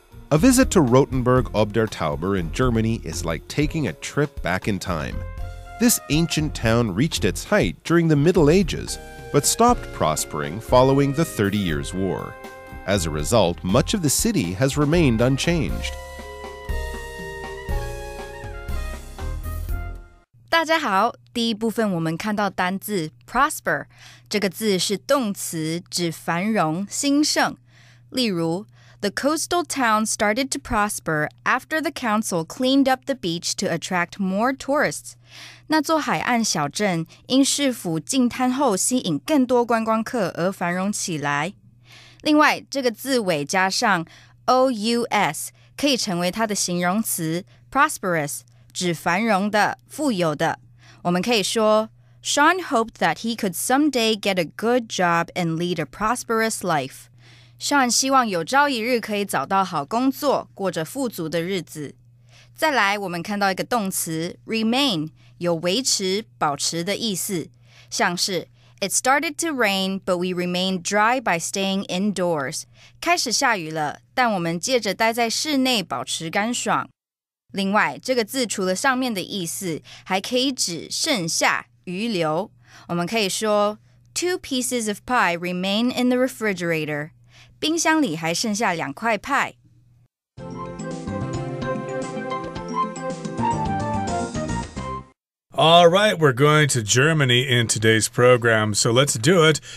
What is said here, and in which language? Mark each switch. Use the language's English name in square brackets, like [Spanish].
[English] A visit to Rotenburg ob der Tauber in Germany is like taking a trip back in time. This ancient town reached its height during the Middle Ages, but stopped prospering following the 30 Years' War. As a result, much of the city has remained unchanged. [Chinese] 大家好，第一部分我们看到单字 prosper， 这个字是动词，指繁荣、兴盛。例如， [English] The coastal town started to prosper after the council cleaned up the beach to attract more tourists. [Chinese] 那座海岸小镇因市府净滩后吸引更多观光客而繁荣起来。另外，这个字尾加上 ous 可以成为它的形容词 prosperous， 指繁荣的、富有的。我们可以说， [English] Sean hoped that he could someday get a good job and lead a prosperous life. [Chinese] Sean 希望有朝一日可以找到好工作，过着富足的日子。再来，我们看到一个动词 remain， 有维持、保持的意思，像是 [English] It started to rain, but we remained dry by staying indoors. [Chinese] 开始下雨了，但我们借着待在室内保持干爽。另外，这个字除了上面的意思，还可以指剩下、余留。我们可以说 [English] Two pieces of pie remain in the refrigerator. [Chinese] 冰箱里还剩下2块派。 [English] All right, we're going to Germany in today's program, so let's do it.